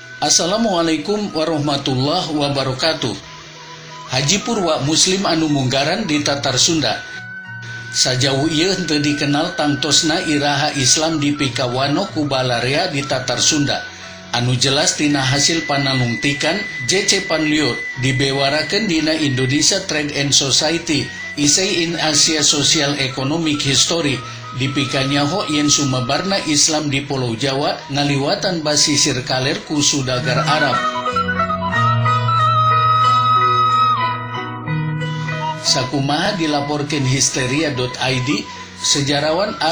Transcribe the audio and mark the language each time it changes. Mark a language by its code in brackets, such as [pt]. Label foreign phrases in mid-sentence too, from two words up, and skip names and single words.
[ar] السلام عليكم ورحمة الله وبركاته. [su] Haji Purwa Muslim anu munggaran di Tatar Sunda. Sajauh ieu henteu dikenal tangtosna iraha Islam di Pikawano ku Balarea di Tatar Sunda. Anu jelas tina hasil panalungtikan J.C. Panliur dibewarakeun dina Indonesia Trade and Society Essay in Asia Social Economic History dipikanyaho yen sumebarna Islam di Pulau Jawa ngaliwatan basisir kaler ku sudagar Arab. Sakumaha dilaporkeun histeria.id, sejarawan A.